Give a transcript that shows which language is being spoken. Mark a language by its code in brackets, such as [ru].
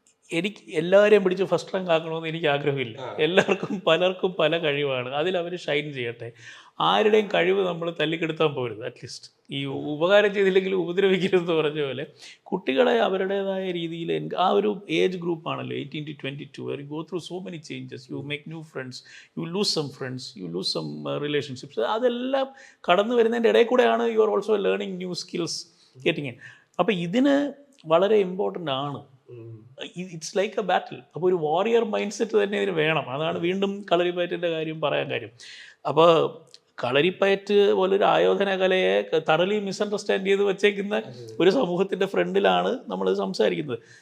[ml] എനിക്ക് എല്ലാവരെയും പിടിച്ച് ഫസ്റ്റ് റാങ്ക് ആക്കണമെന്ന് എനിക്ക് ആഗ്രഹമില്ല. പലർക്കും പല കഴിവാണ്, അതിൽ അവർ ഷൈൻ ചെയ്യട്ടെ. ആരുടെയും കഴിവ് നമ്മൾ തല്ലിക്കെടുത്താൻ പോകരുത്. അറ്റ്ലീസ്റ്റ് ഈ ഉപകാരം ചെയ്തില്ലെങ്കിലും ഉപദ്രവിക്കരുതെന്ന് പറഞ്ഞ പോലെ കുട്ടികളെ അവരുടേതായ രീതിയിൽ, ആ ഒരു age ഗ്രൂപ്പാണല്ലോ 18 to 22, [en] where you go through so many changes, you make new friends, you lose some friends, you lose some relationships. [ml] അതെല്ലാം കടന്നു വരുന്നതിൻ്റെ ഇടയിൽ കൂടെയാണ് [en] You are also learning new skills getting in. [ml] അപ്പോൾ ഇതിന് വളരെ ഇമ്പോർട്ടൻ്റ് ആണ്. [en] It's like a battle. [ml] അപ്പോൾ ഒരു വാറിയർ മൈൻഡ് സെറ്റ് തന്നെ ഇതിന് വേണം. അതാണ് വീണ്ടും കളരിപ്പയറ്റിൻ്റെ കാര്യം പറയാൻ കാര്യം. അപ്പോൾ കളരിപ്പയറ്റ് പോലൊരു ആയോധന കലയെ തറലി മിസ്അണ്ടർസ്റ്റാൻഡ് ചെയ്ത് വെച്ചേക്കുന്ന ഒരു സമൂഹത്തിൻ്റെ ഫ്രണ്ടിലാണ് നമ്മൾ സംസാരിക്കുന്നത്.